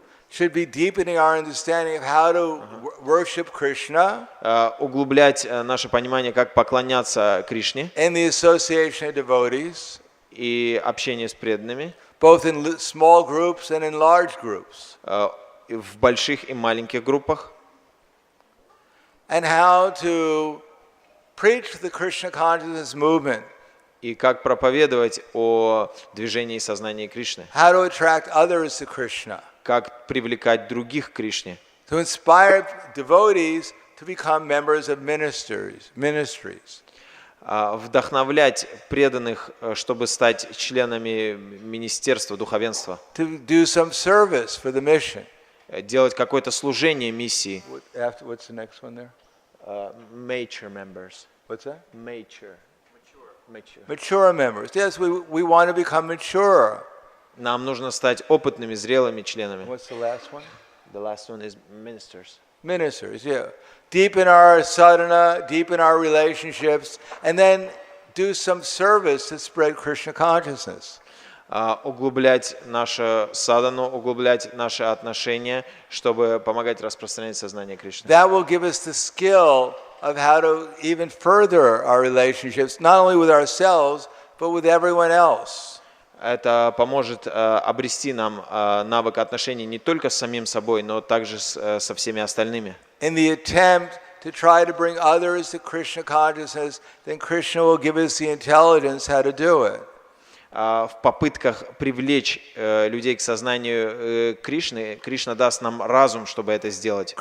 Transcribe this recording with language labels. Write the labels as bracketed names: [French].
[English] Should be deepening our understanding of how to worship Krishna [Russian] углублять наше понимание, как поклоняться Кришне [English] in the association of devotees, [Russian] и общение с преданными, [English] both in small groups and in large groups. [Russian] в больших и маленьких группах, [English] And how to preach the Krishna consciousness movement, [Russian] и как проповедовать о движении сознания Кришны, [English] how to attract others to Krishna, [Russian] как привлекать других к Кришне, [English] to inspire devotees to become members of ministries. [Russian] вдохновлять преданных, чтобы стать членами министерства, духовенства, [English] To do some service for the mission. [Russian] делать какое-то служение миссии. [English] What's the next one there? Mature members. What's that? Mature. Mature members. Yes, we want to become mature. [Russian] Нам нужно стать опытными, зрелыми членами. [English] What's the last one? The last one is ministers. Ministers, yeah. Deepen our sadhana, deepen our relationships, and then do some service to spread Krishna consciousness. [Russian] Углублять нашу садану, углублять наши отношения, чтобы помогать распространять сознание Кришны. [English] That will give us the skill of how to even further our relationships, not only with ourselves, but with everyone else. [Russian] Это поможет обрести нам навык отношений не только с самим собой, но также со всеми остальными. [English] In the attempt to try to bring others to Krishna consciousness, then Krishna will give us the intelligence how to do it. [Russian] В попытках привлечь людей к сознанию Кришны, Кришна даст нам разум, чтобы это сделать.